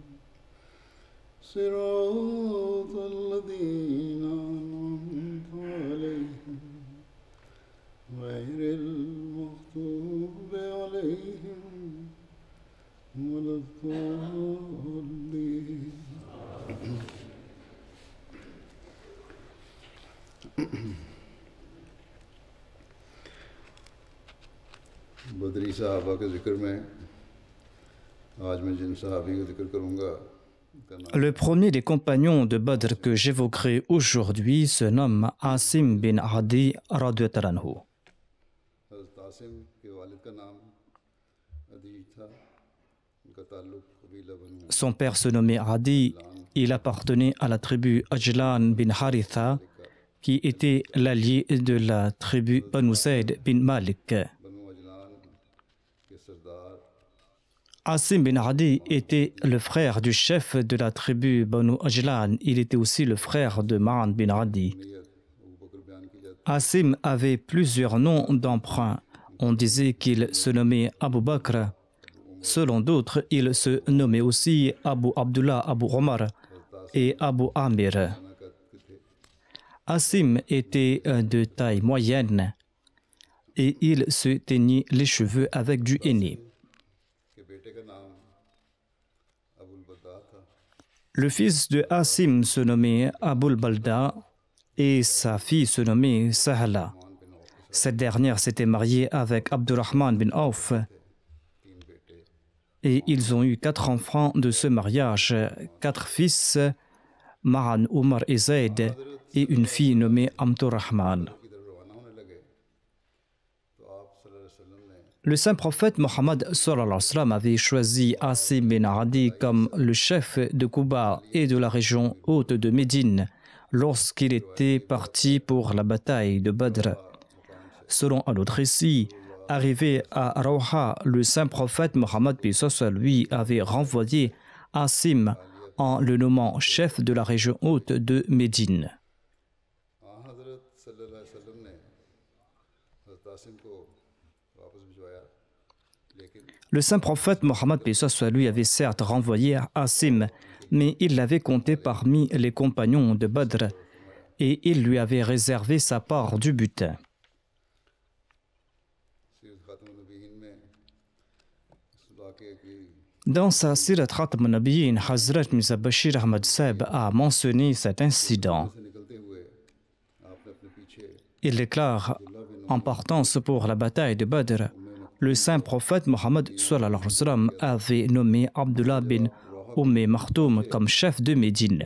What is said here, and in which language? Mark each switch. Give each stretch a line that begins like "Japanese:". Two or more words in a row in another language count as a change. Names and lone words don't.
Arabic: صراط الذين أنعمت عليهم غير المغضوب عليهم ولا الضالين.
Urdu: بدری صحابہ کے ذکر میں آج میں جن صحابی کا ذکر کروں گا.
French: Le premier des compagnons de Badr que j'évoquerai aujourd'hui se nomme Asim bin Adi
Arabic: رضي الله عنه.
Urdu: حضرت عاصم کے والد کا نام عدی تھا. ان کا تعلق قبیلہ بنو
French: Son père se nommait Adi. Il appartenait à la tribu Ajlan bin Haritha, qui était l'allié de la tribu Banu Zayd bin Malik.
Urdu: بنو عجلان کے سردار
French: Asim bin Adi était le frère du chef de la tribu Banu Ajlan. Il était aussi le frère de Ma'an bin Adi.
Urdu: نیت ابو بکر بیان کی جاتی
French: Asim avait plusieurs noms d'emprunt. On disait qu'il se nommait Abu Bakr. Selon d'autres, il se nommait aussi Abu Abdullah, Abu Omar et Abu Amir.
Urdu: ہے کہ تھے.
French: Asim était de taille moyenne et il se teignit les cheveux avec du henné.
Urdu: کے بیٹے کا نام ابوالبدا تھا.
French: Le fils de Asim se nommait Abul Balda et sa fille se nommait Sahla. Cette dernière s'était mariée avec Abdurrahman bin Auf et ils ont eu 4 enfants de ce mariage, 4 fils, Ma'an, Omar et Zayd, et une fille nommée Abdurrahman.
Urdu: کی طرف روانہ ہونے لگے تو آپ
Arabic: صلی اللہ علیہ وسلم
Urdu: نے
French: Le saint prophète Mohammed
Arabic: صلى الله عليه وسلم
French: avait choisi Asim bin Adi comme le chef de Quba et de la région haute de Médine lorsqu'il était parti pour la bataille de Badr. Selon un autre récit, arrivé à Rawha, le saint prophète Mohammed lui avait renvoyé Asim en le nommant chef de la région haute de Médine.
Urdu: ہاں حضرت
Arabic: صلی اللہ علیہ وسلم
Urdu: نے حضرت عاصم کو واپس بھجوایا لیکن
French: Le saint prophète Mohammed lui avait certes renvoyé Asim, mais il l'avait compté parmi les compagnons de Badr et il lui avait réservé sa part du butin.
Urdu: سیرت خاتم النبیین میں اس واقعے کی
French: Dans sa Sirat Khatam al-Nabiyyin, Hazrat Mirza Bashir Ahmad Saib a mentionné cet incident.
Urdu: سے نکلتے ہوئے آپ نے اپنے پیچھے
French: Il déclare, en partance pour la bataille de Badr, le saint prophète Mohammed
Arabic: صلى الله عليه وسلم
French: avait nommé Abdullah bin Maktoum comme chef de Médine.